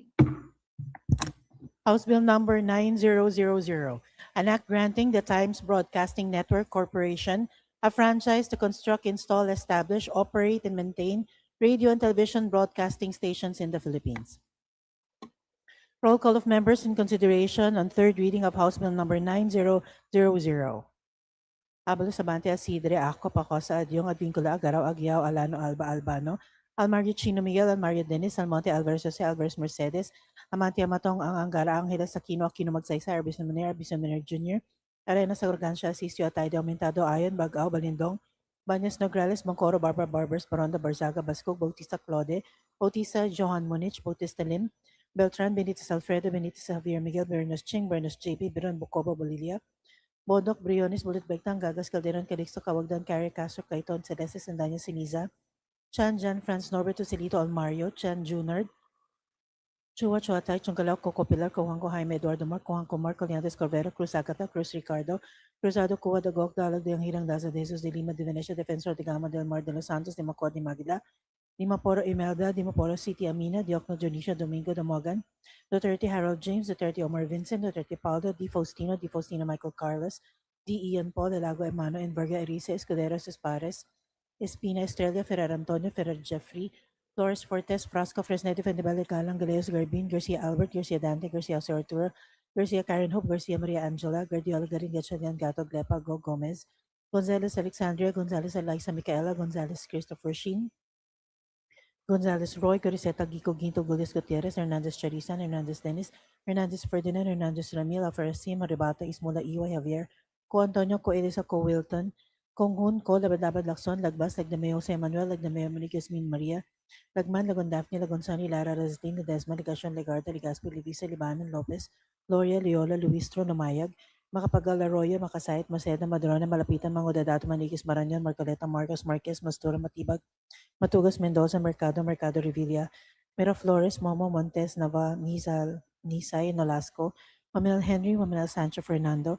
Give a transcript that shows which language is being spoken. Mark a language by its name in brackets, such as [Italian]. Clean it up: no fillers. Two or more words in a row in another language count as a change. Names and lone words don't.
[English] House Bill number 9000, an act granting the Times Broadcasting Network Corporation a franchise to construct, install, establish, operate, and maintain radio and television broadcasting stations in the Philippines. Roll call of members in consideration on third reading of House Bill number 9000. Habalo Sabante Asidre, Ako Pacosa Adyong Advincula Agaraw Agyaw Alano Alba Albano, Almario Chino Miguel, Almario Dennis, Almonte Alvarez Jose, Alvarez Mercedes, Amante Amatong, Ang Angara, Angeles Aquino, Aquino Magsaysay, Arbison Manero Jr., Arena sa Organsya, Asistio Atay de Aumentado, Ayon, Bagao, Balindong, Banyas Nograles, Moncoro, Barbara Barbers, Baronda Barzaga, Bascog, Bautista Claude, Bautista Johan Munich, Bautista Lim, Beltran, Benitez Alfredo, Benitez Javier Miguel, Bernos Ching, Bernos JP, Biron Bucoba, Bolilia, Bodok, Briones, Bulit Begtang, Gagas, Calderon, Calixto, Kawagdan, Carrie Castro, Caiton, Celeste, Sandanya, Siniza, Chan, Jan, Franz, Norberto, Celito, Almario, Chan, Junard, Chua, Chuatay, Chungalaw, Coco Pilar, Cojuanco, Jaime, Eduardo Mar, Cojuanco Mar, Colliantes, Corvera, Cruz Agata, Cruz Ricardo, Cruzado, Cuba, Dagok, Dalag, de Hirang, Daza, de Jesus, de Lima, de Venecia, Defensor, de Gama, del Mar, de Los Santos, de Macor, de Magila, Dimaporo Imelda, Dimaporo City Amina, Diokno Dionisio Domingo Damogan, Duterte Harold James, Duterte Omar Vincent, Duterte Paulo, Di Faustino Michael Carlos, D. Ian Paul, Delago Emano, Enverga Erice, Escuderos Espares, Espina Estrella, Ferrer Antonio, Ferrer Jeffrey, Flores Fortes, Frasco, Fresnedo, Fendibale, Galang, Galeos, Garbin, Garcia Albert, Garcia Dante, Garcia Jose Arturo, Garcia Karen Hope, Garcia Maria Angela, Guardiola Garin, Gatchalian Gato, Glepa, Go Gomez, Gonzalez Alexandria, Gonzalez Eliza Micaela, Gonzalez Christopher Sheen, Gonzalez Roy, Coriseta Gico Ginto, Gulias Gutierrez, Hernandez Charisan, Hernandez Dennis, Hernandez Ferdinand, Hernandez Ramil, Alfarasim, Maribata, Ismola Iwa, Javier, Co Antonio, Co Elisa, Co Wilton, Konghun, Co Labadabad Lacson, Lagbas, Lagdameo Jose Manuel, Lagdameo Maniquez Min Maria, Lagman, Lagon Daphne, Lagon Sani, Lara Razdin, Ledesma, Ligacion, Legarda, Ligaspi, Livisa, Libanon, Lopez, Gloria, Leola, Luistro, Lumayag, Makapagal, Arroyo, Makasayat, Maceda, Madrona, Malapitan, Mangodadato, Maniquis, Maranyon, Marcoleta, Marcos, Marquez, Mastura, Matibag, Matugas Mendoza, Mercado Revilla, Miraflores, Momo Montes, Nava, Nisay, Nolasco, Mamel Henry, Mamel Sancho Fernando,